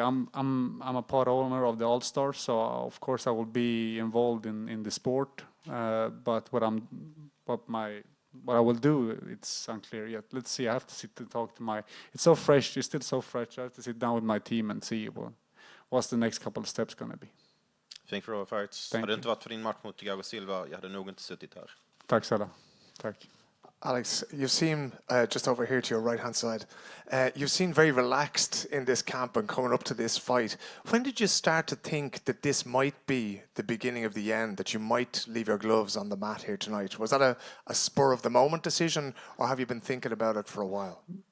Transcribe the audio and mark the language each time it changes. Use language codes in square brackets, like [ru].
[en] I'm a part owner of the All Stars, so of course I will be involved in the sport. But what I will do, it's unclear yet. Let's see. I have to sit and talk to it's so fresh. It's still so fresh. I have to sit down with my team and see what's the next couple of steps going to be. Thank you for all fights. [sv] Hade det inte varit för din match mot Thiago Silva, jag hade nog inte suttit här. Tack snälla. Tack. [en] Alex, you seem, just over here to your right-hand side, you seem very relaxed in this camp and coming up to this fight. When did you start to think that this might be the beginning of the end, that you might leave your gloves on the mat here tonight? Was that a spur-of-the-moment decision, or have you been thinking about it for a while?